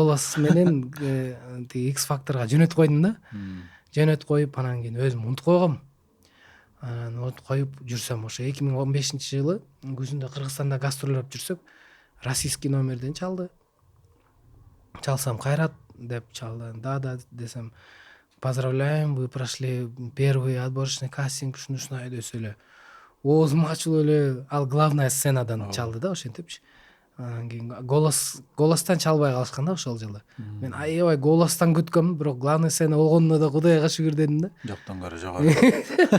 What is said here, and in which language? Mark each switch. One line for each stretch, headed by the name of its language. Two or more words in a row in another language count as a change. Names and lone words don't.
Kyrgyz: голос менен тиги X Factorга жөнөтүп койдум да. М. Жөнөтүп коюп анан кийин өзүм унутуп койгом. Анан унутуп коюп жүрсөм ошо 2015-жылы күзүндө Кыргызстанда гастролдоп жүрсөк, российский номерден чалды. Чалсам Кайрат деп чалды. Да десем,
Russian: поздравляем, вы прошли первый отборочный кастинг,
Kyrgyz: ушундай десе эле. Оозум ачылып эле, ал
Russian: главная сценадан
Kyrgyz: чалды да ошентипчи. Анан кийин голостан чалбай калышкан да ошол жылы. Мен аябай голостан күткөм, бирок
Russian: главный сцена
Kyrgyz: болгонуна да Кудайга шүгүр дедим да. Жоктон көрө жогору.